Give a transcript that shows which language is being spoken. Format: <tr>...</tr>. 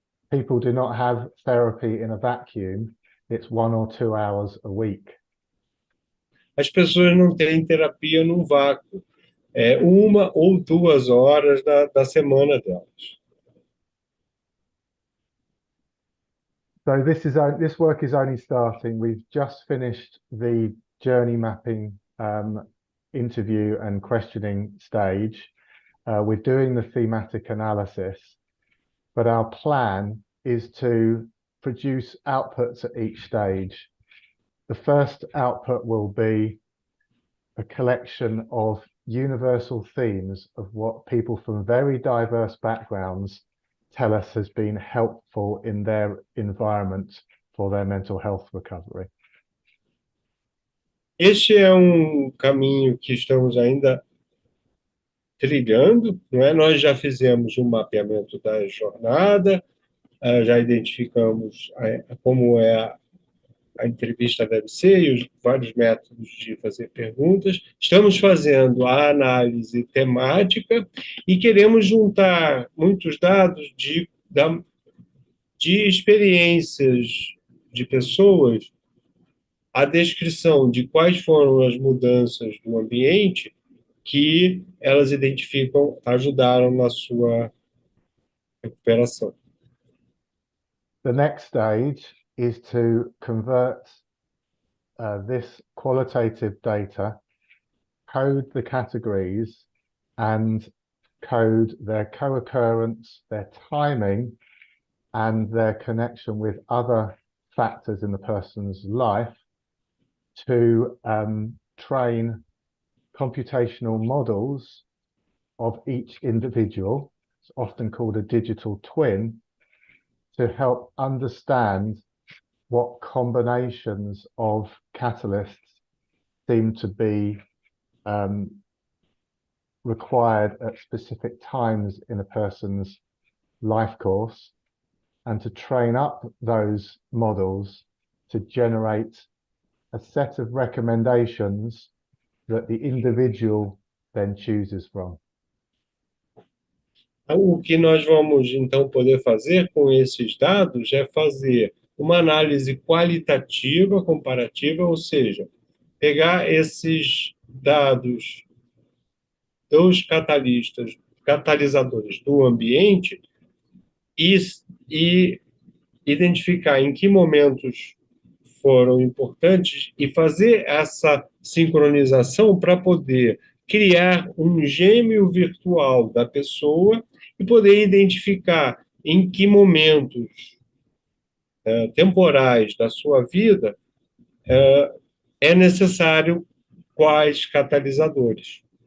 <en>People do not have therapy in a vacuum. It's 1 or 2 hours a week.</en> <pt>As pessoas não têm terapia num vácuo. É 1 ou 2 horas da semana delas.</pt> <en>So this work is only starting. We've just finished the journey mapping interview and questioning stage. We're doing the thematic analysis, but our plan is to produce outputs at each stage. The first output will be a collection of universal themes of what people from very diverse backgrounds tell us has been helpful in their environment for their mental health recovery.</en> <pt>Este é um caminho que estamos ainda trilhando, não é? Nós já fizemos um mapeamento da jornada, já identificamos como é a entrevista deve ser e os vários métodos de fazer perguntas. Estamos fazendo a análise temática e queremos juntar muitos dados de experiências de pessoas, a descrição de quais foram as mudanças do ambiente que elas identificam ajudaram na sua recuperação.</pt> <en>The next stage is to convert this qualitative data, code the categories, and code their co-occurrence, their timing, and their connection with other factors in the person's life to train computational models of each individual. It's often called a digital twin, to help understand what combinations of catalysts seem to be required at specific times in a person's life course, and to train up those models to generate a set of recommendations that the individual then chooses from.</en> <pt>O que nós vamos, então, poder fazer com esses dados é fazer uma análise qualitativa, comparativa, ou seja, pegar esses dados dos catalisadores do ambiente e identificar em que momentos foram importantes e fazer essa sincronização para poder criar um gêmeo virtual da pessoa e poder identificar em que momentos temporais da sua vida é necessário quais catalisadores.</pt>